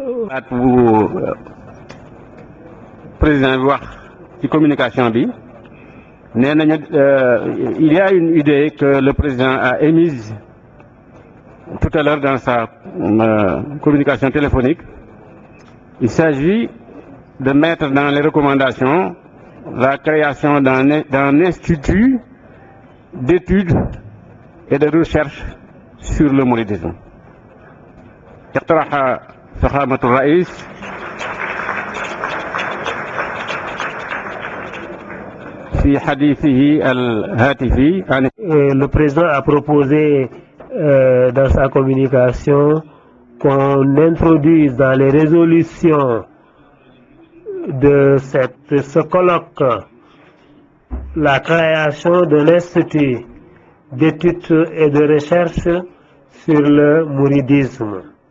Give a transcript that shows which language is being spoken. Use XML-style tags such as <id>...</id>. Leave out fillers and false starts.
<wo>baat bu président bi wax ci communication bi nee nañu</wo> <fr>il y a une idée que le président a émise tout à l'heure dans sa communication téléphonique. Il s'agit de mettre dans les recommandations la création d'un institut d'études et de recherche sur le mouridisme.</fr> <ar>اقترح فخامة الرئيس في حديثه الهاتفي.</ar> <fr>Le président a proposé dans sa communication qu'on introduise dans les résolutions de ce colloque la création de l'institut d'études et de recherche sur le mouridisme.</fr>